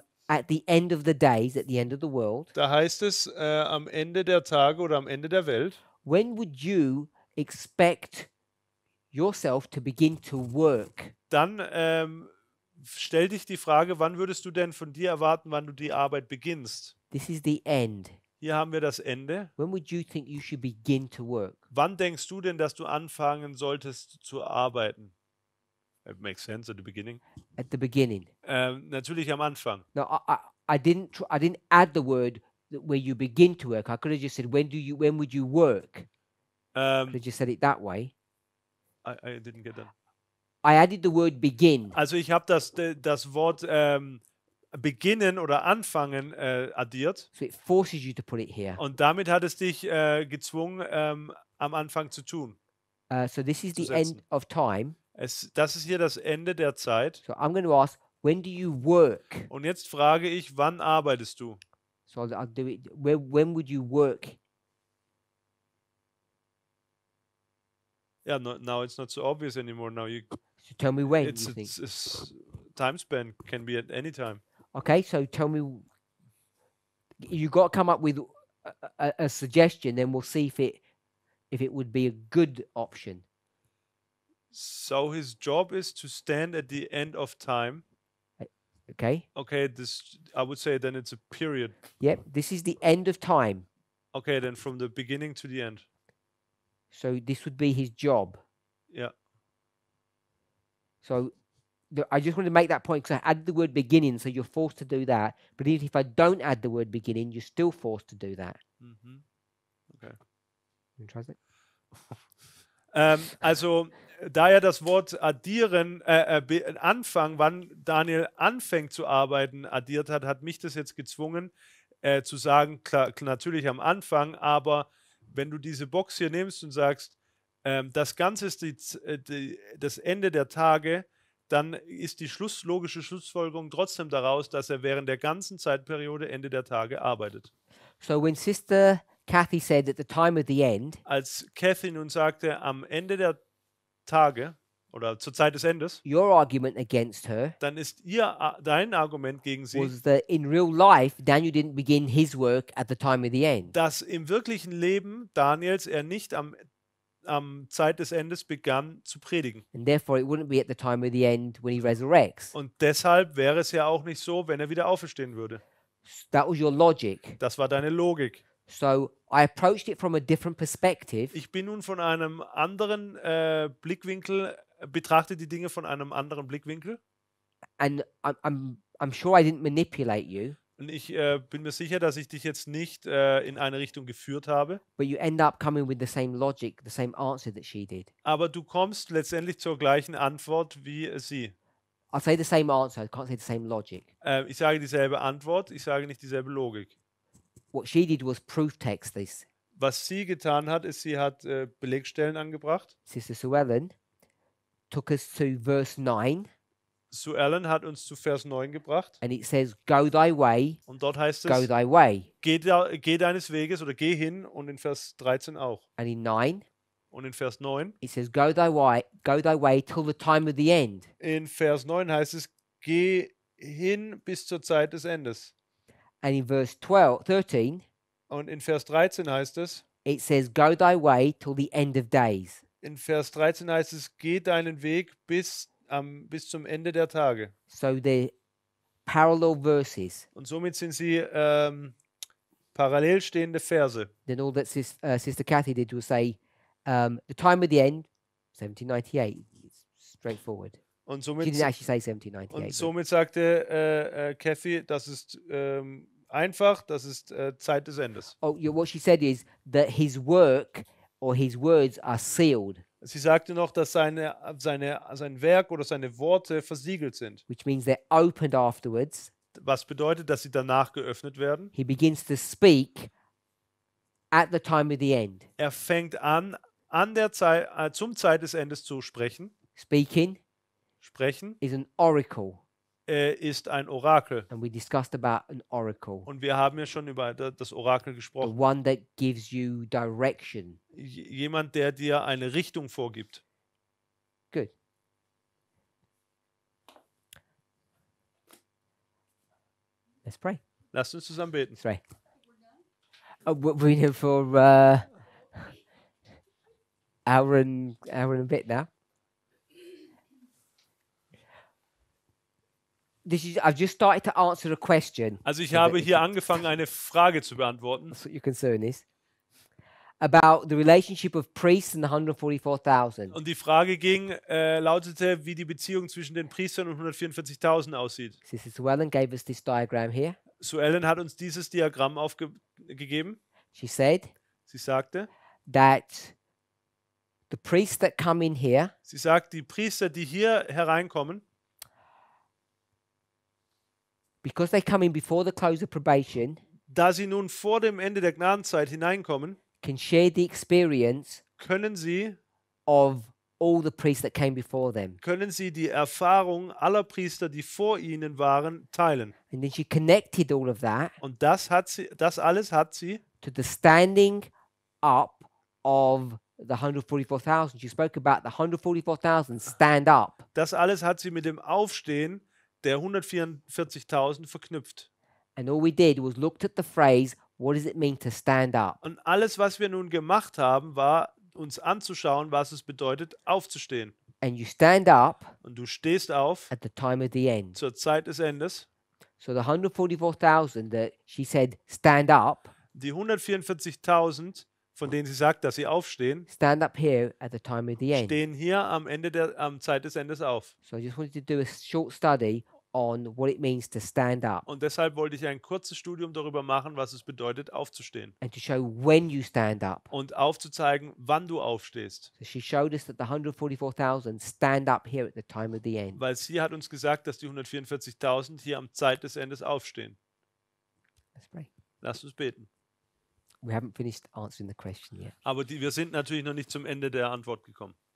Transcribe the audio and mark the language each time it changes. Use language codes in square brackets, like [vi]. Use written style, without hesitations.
[en] at the end of the days, at the end of the world, [de] Da heißt es am Ende der Tage oder am Ende der Welt. [en] when would you expect yourself to begin to work? [de] Dann stell dich die Frage, wann würdest du denn von dir erwarten, wann du die Arbeit beginnst? [en] This is the end. [de] Hier haben wir das Ende. [en] When would you think you should begin to work? [de] Wann denkst du denn, dass du anfangen solltest zu arbeiten? [en] It makes sense at the beginning. At the beginning. [de] Natürlich am Anfang. [en] No, I didn't add the word where you begin to work. I could have just said when would you work? I could have just said it that way. I didn't get that. I added the word begin. [de] Also ich habe das Wort beginnen oder anfangen addiert. [en] So it forces you to put it here. [de] Und damit hat es dich gezwungen, am Anfang zu tun. [en] So this is [de] Zu [en] the end [de] setzen. [en] of time. [de] Das ist hier das Ende der Zeit. [en] So I'm going to ask, when do you work? [de] Und jetzt frage ich, wann arbeitest du? [en] So I'll do it. When would you work? Yeah, now it's not so obvious anymore. Now So tell me when it's you think. time span can be at any time. Okay, so tell me. You got to come up with a suggestion. Then we'll see if it would be a good option. So his job is to stand at the end of time. Okay. Okay, I would say then it's a period. Yep. This is the end of time. Okay, then from the beginning to the end. So this would be his job. Yeah. So I just want to make that point because I added the word beginning, so you're forced to do that. But even if I don't add the word beginning, you're still forced to do that. Mhm. Okay. You translate? [de] Also, da er das Wort addieren, Anfang, wann Daniel anfängt zu arbeiten, addiert hat, hat mich das jetzt gezwungen, zu sagen, klar, natürlich am Anfang, aber wenn du diese Box hier nimmst und sagst, das Ganze ist das Ende der Tage, dann ist die logische Schlussfolgerung trotzdem daraus, dass er während der ganzen Zeitperiode Ende der Tage arbeitet. [en] So when Sister Kathy said at the time of the end, [de] Als Kathy nun sagte, am Ende der Tage oder zur Zeit des Endes, [en] your argument against her [de] dann ist dein Argument gegen sie, [en] was that in real life, Daniel didn't begin his work at the time of the end. [de] dass im wirklichen Leben Daniels er nicht am Zeit des Endes begann zu predigen. [en] And therefore, it wouldn't be at the time of the end when he resurrects. [de] Und deshalb wäre es ja auch nicht so, wenn er wieder auferstehen würde. [en] That was your logic. [de] Das war deine Logik. [en] So I approached it from a different perspective. [de] Ich bin nun von einem anderen Blickwinkel, betrachte die Dinge von einem anderen Blickwinkel. [en] And I'm sure I didn't manipulate you, [de] Und ich bin mir sicher, dass ich dich jetzt nicht in eine Richtung geführt habe. [en] but you end up coming with the same logic, the same answer that she did. [de] Aber du kommst letztendlich zur gleichen Antwort wie sie. [en] I'll say the same answer, I can't say the same logic. [de] Ich sage dieselbe Antwort, ich sage nicht dieselbe Logik. [en] What she did was proof text this. [de] Was sie getan hat, ist, sie hat Belegstellen angebracht. [en] Sister Sue Ellen took us to verse 9, [de] Sue Ellen hat uns zu Vers 9 gebracht. [en] and it says, Go thy way, [de] Und dort heißt [en] go [de] es, [en] thy way. [de] geh deines Weges oder geh hin. Und in Vers 13 auch. [en] And in 9, [de] Und in Vers 9. [en] it says, Go thy way till the time of the end. [de] In Vers 9 heißt es, geh hin bis zur Zeit des Endes. [en] And in verse 13, [de] Und in Vers 13 heißt es, [en] it says, Go thy way till the end of days. [de] in Vers 13 heißt es, geh deinen Weg bis zum Ende der Tage. [en] So they're parallel verses. [de] Und somit sind sie parallel stehende Verse. [en] Then all that Sister Kathy did was say, the time of the end, 1798. It's straightforward. [de] Und [en] She [de] somit, [en] didn't actually say 1798. [de] und [en] but- [de] somit sagte Kathy, das ist einfach, das ist Zeit des Endes. [en] Oh, what she said is that his work or his words are sealed, [de] Sie sagte noch, dass sein Werk oder seine Worte versiegelt sind. [en] which means they're opened afterwards. [de] Was bedeutet, dass sie danach geöffnet werden? [en] He begins to speak at the time of the end. [de] Er fängt an der Zeit, zum Zeit des Endes zu sprechen. [en] Speaking [de] Sprechen [en] is an oracle, [de] ist ein Orakel. [en] and we discussed about an oracle, [de] Und wir haben ja schon über das Orakel [en] the [de] gesprochen. [en] one that gives you direction. [de] Jemand, der dir eine Richtung vorgibt. [en] Good. Let's pray. [de] Lasst uns zusammen beten. [en] Let's pray. We're here for hour and a bit now. I've just started to answer a question. [de] Also ich habe hier angefangen, eine Frage zu beantworten. [en] That's what your concern is. About the relationship of priests and the 144,000. [de] Und die Frage lautete, wie die Beziehung zwischen den Priestern und 144.000 aussieht. [en] Sister Suellen gave us this diagram here. [de] Suellen hat uns dieses Diagramm aufgegeben. [en] She said [de] Sie sagte, [en] that the priests that come in here, [de] sie sagt, die Priester, die hier hereinkommen, [en] because they come in before the close of probation, [de] da sie nun vor dem Ende der Gnadenzeit hineinkommen, [en] can share the experience [de] können sie [en] of all the priests that came before them. [de] die Erfahrung aller Priester, die vor ihnen waren, teilen. [en] And then she connected all of that [de] Und das alles hat sie [en] to the standing up of the 144,000. She spoke about the 144,000 stand up. [de] Das alles hat sie mit dem Aufstehen der 144.000 verknüpft. [en] And all we did was looked at the phrase, what does it mean to stand up? [de] Und alles, was wir nun gemacht haben, war uns anzuschauen, was es bedeutet, aufzustehen. [en] And you stand up [de] Und du stehst auf [en] at the time of the end. [de] zur Zeit des Endes. [en] So the 144,000 that she said stand up, [de] Die 144.000, von denen sie sagt, dass sie aufstehen, [en] stand up here at the time of the end. [de] stehen hier am Zeit des Endes auf. [en] So I just wanted to do a short study on what it means to stand up [de] Und deshalb wollte ich ein kurzes Studium darüber machen, was es bedeutet, aufzustehen. [en] and to show when you stand up. [de] Und aufzuzeigen, wann du aufstehst. [en] So she showed us that the 144,000 stand up here at the time of the end. [de] Weil sie hat uns gesagt, dass die 144.000 hier am Zeit des Endes aufstehen. [en] Let's pray. [de] Lasst uns beten. [en] We haven't finished answering the question yet. [de] Aber wir sind natürlich noch nicht zum Ende der Antwort gekommen.